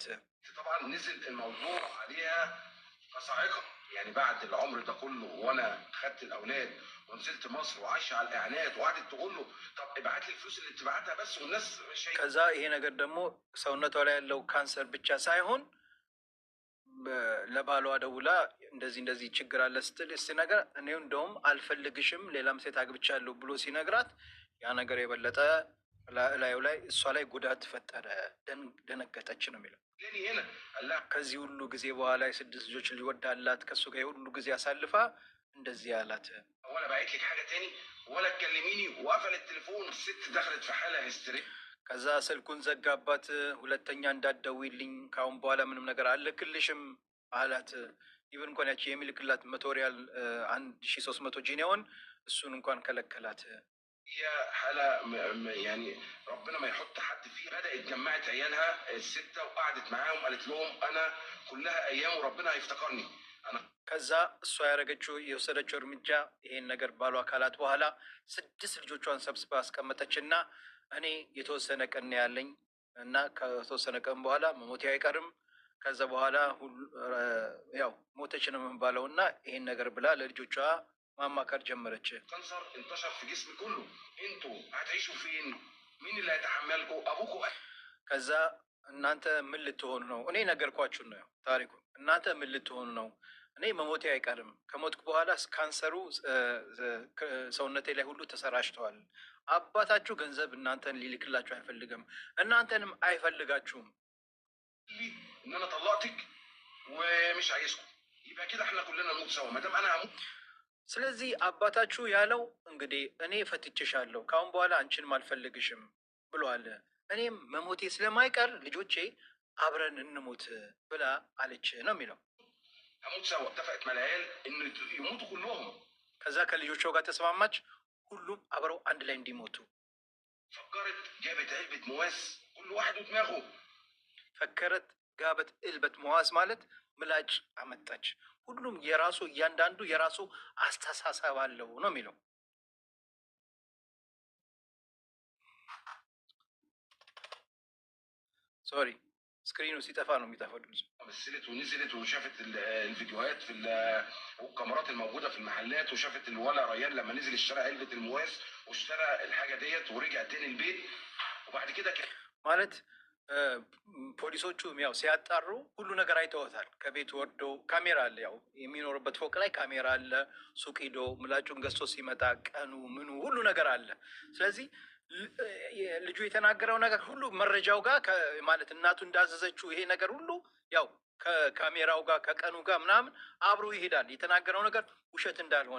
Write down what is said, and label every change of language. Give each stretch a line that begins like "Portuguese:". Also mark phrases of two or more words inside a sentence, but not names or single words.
Arabic: طبعا نزل الموضوع عليها كصاعقة، يعني بعد العمر ده كله وانا خدت الاولاد ونزلت مصر وعايشه على الاعلانات وقعدت تقول له طب ابعت لي الفلوس اللي بتبعتها بس والناس مش هي.
Amharic: ከዛ ይሄ ነገር ደግሞ ሰውነቷ ላይ ያለው ካንሰር ብቻ ሳይሆን ለባሏ ደውላ እንደዚህ ችግር አለ ስትል እስቲ ነገር እኔው እንደውም አልፈልግሽም ሌላም ሴት አግብቻለሁ ብሎ ሲነግራት ያ ነገር የበለጠ ላዩ ላይ እሷ ላይ ጉዳት ፈጠረ፣ ደነገጠች ነው የሚለው።
Arabic: لاني هنا قال لها
Amharic: ከዚህ ሁሉ ጊዜ በኋላ የስድስት ልጆች ሊወድ አላት ከእሱ ጋር የሁሉ ጊዜ አሳልፋ እንደዚህ አላት።
Arabic: ولا بعت لك حاجه تاني ولا تكلميني، وقفل التليفون. الست دخلت في حاله هستيريه.
Amharic: ከዛ ስልኩን ዘጋባት። ሁለተኛ እንዳትደውይልኝ ካሁን በኋላ ምንም ነገር አልክልሽም አላት። ኢቨን እንኳን ያቺ የሚልክላት መቶሪያል 1300 ጂኒያውን እሱን እንኳን ከለከላት።
Arabic: هي حاله يعني ربنا ما يحط حد فيه. بدات جمعت عيالها السته وقعدت معاهم، قالت لهم انا كلها ايام وربنا هيفتكرني انا.
Amharic: ከዛ እሷ ያደረገችው የወሰደችው እርምጃ ይሄን ነገር ባሏ አካላት በኋላ 6 ልጆቿን ሰብስባ አስቀመጠች እና እኔ የተወሰነ ቀን ያለኝ እና ከተወሰነ ቀን በኋላ መሞቴ አይቀርም። ከዛ በኋላ ያው ሞተች ነው የምንባለው እና ይሄን ነገር ብላ ለልጆቿ ማማከር ጀመረች።
Arabic: كانسر انتشر في جسمي كله، انتوا هتعيشوا فين؟ مين اللي هيتحملكم؟ ابوكم.
Amharic: ከዛ እናንተ ምን ልትሆኑ ነው? እኔ ነገርኳችሁ ነው ታሪኩ። እናንተ ምን ልትሆኑ ነው? እኔ መሞቴ አይቀርም። ከሞትኩ በኋላ ካንሰሩ ሰውነቴ ላይ ሁሉ ተሰራጭተዋል። አባታችሁ ገንዘብ እናንተን ሊልክላችሁ አይፈልግም፣ እናንተንም አይፈልጋችሁም።
Arabic: ان انا طلقتك ومش عايزكم، يبقى كده احنا كلنا نموت سوا ما دام انا هموت.
Amharic: ስለዚህ አባታችሁ ያለው እንግዲህ እኔ ፈትቼሻለሁ፣ ካሁን በኋላ አንቺንም አልፈልግሽም ብሏል። እኔም መሞቴ ስለማይቀር ልጆቼ አብረን እንሞት ብላ አለች ነው የሚለው።
Arabic: هموت سوا. اتفقت مع العيال ان يموتوا كلهم.
Amharic: ከዛ ከልጆቿ ጋር ተስማማች፣ ሁሉም አብረው አንድ ላይ እንዲሞቱ።
Arabic: فكرت جابت علبة مواس كل واحد ودماغه. فكرت جابت علبة مواس
Amharic: ማለት ምላጭ አመጣች። ሁሉም የራሱ እያንዳንዱ የራሱ አስተሳሰብ አለው ነው የሚለው። ሶሪ ስክሪኑ ሲጠፋ ነው የሚጠፋው ድምፁ።
Arabic: مثلت ونزلت وشافت الفيديوهات في والكاميرات الموجوده في المحلات، وشافت الولع ريان لما نزل اشترى علبه المواس واشترى الحاجه ديت ورجع تاني البيت. وبعد كده
Amharic: ማለት ፖሊሶቹ ያው ሲያጣሩ ሁሉ ነገር አይተውታል። ከቤት ወርዶ ካሜራ አለ፣ ያው የሚኖርበት ፎቅ ላይ ካሜራ አለ። ሱቅ ሂዶ ምላጩን ገዝቶ ሲመጣ ቀኑ ምኑ ሁሉ ነገር አለ። ስለዚህ ልጁ የተናገረው ነገር ሁሉ መረጃው ጋር ማለት እናቱ እንዳዘዘችው ይሄ ነገር ሁሉ ያው ከካሜራው ጋር ከቀኑ ጋር ምናምን አብሮ ይሄዳል። የተናገረው ነገር ውሸት እንዳልሆነ